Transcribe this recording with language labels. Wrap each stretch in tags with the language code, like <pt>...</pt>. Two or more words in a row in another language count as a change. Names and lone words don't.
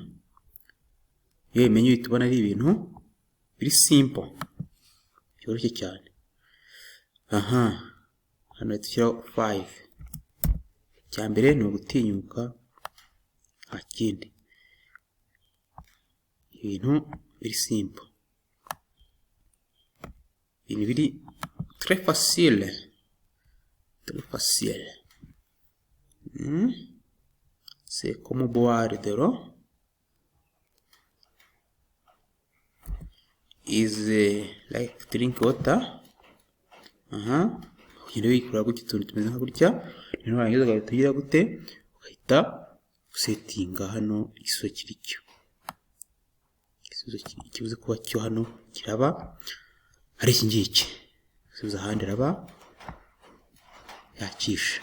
<rw>Iyo bimenye uhita ubona ari ibintu biri simple byoroshye cyane. Hano dushyiraho 5. Icya mbere ni ugutinyuka nta kindi, ibintu biri simple, ibintu biri</rw> <fr>très facile. C'est comme boire de l'eau.</fr> <en>Is like drink water.</en> <rw>Ugenda wikura gutya utuntu tumeze nka gutya, rero warangiza ugahita ugira gute ugahita usetinga hano igisubizo kiri cyo, igisubizo kibuze kuba cyo hano kiraba ari iki ngiki, igisubizo ahandi raba yakisha.</rw>